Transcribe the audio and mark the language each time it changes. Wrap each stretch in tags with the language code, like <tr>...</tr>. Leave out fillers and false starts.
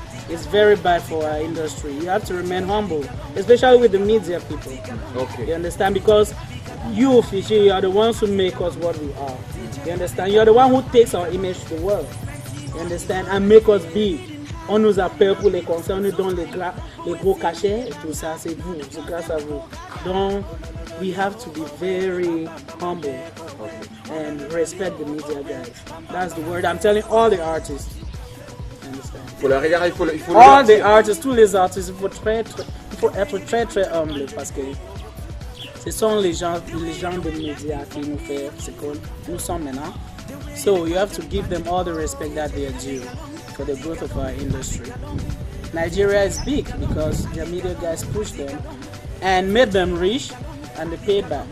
<en>It's very bad for our industry. You have to remain humble, especially with the media people. Okay. You understand? Because you, Fiji, are the ones who make us what we are. You understand? You are the one who takes our image to the world. You understand? And make us be.</en> <fr>On nous appelle pour les concerts, on nous donne les gros cachets, et tout ça, c'est vous, c'est grâce à vous. Donc,</fr> <en>we have to be very humble and respect the media guys. That's the word I'm telling all the artists.</en> <fr>Il faut</fr> <en>all the artists,</en> <fr>tous les artistes, il faut être très très humble, parce que ce sont les gens des médias qui nous font ce que nous sommes maintenant.</fr> <en>So you have to give them all the respect that they are due for the growth of our industry. Nigeria is big because the media guys push them and made them rich, and they pay back.</en>